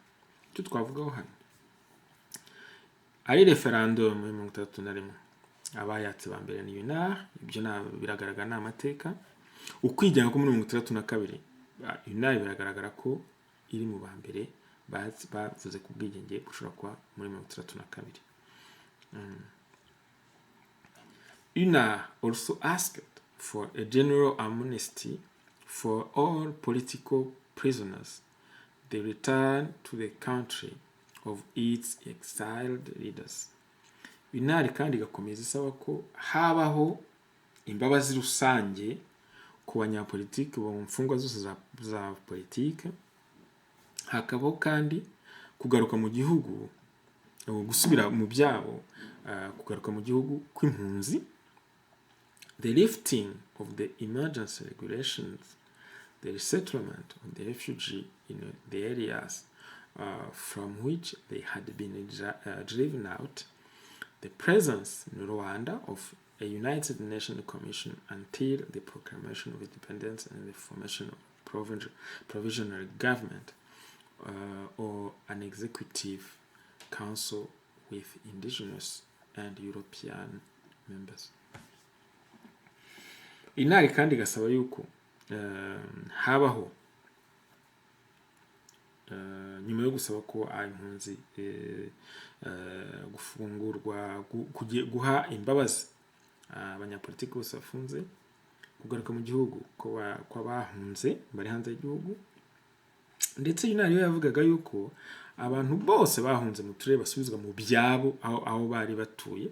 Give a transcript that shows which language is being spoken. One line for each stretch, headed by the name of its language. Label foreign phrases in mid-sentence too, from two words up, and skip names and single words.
Kinyarwanda: Icyo twavugaho hano ari referendum mu 1961, abayatse ba mbere ni UNAR, ibyo biragaragara n'amateka. Ukwigenga ko muri 1962 UNAR biragaragara ko iri mu ba mbere bavuze ku bwigenge bushobora kuba muri 1962.
English: UNAR also asked for a general amnesty for all political prisoners, the return to the country of its exiled leaders.
Kinyarwanda: UNAR kandi igakomeza isaba ko habaho imbabazi rusange ku banyapolitiki bo mu mfungwa zose za politike, hakabaho kandi kugaruka mu gihugu, gusubira mu byabo, kugaruka mu gihugu kw'impunzi,
English: the lifting of the emergency regulations, the resettlement of the refugee in the areas from which they had been driven out, the presence in Rwanda of a United Nations Commission until the proclamation of independence and the formation of provisional government, or an executive council with indigenous and European members.
Kinyarwanda: UNAR kandi gasaba yuko habaho nyuma yo gusaba ko impunzi gufungurwa guha imbabazi abanyapolitiki bose bafunze kugaruka mu gihugu ko bahunze bari hanze y'igihugu, ndetse UNAR yo yavugaga yuko abantu bose bahunze mu turere basubizwa mu byabo aho bari batuye.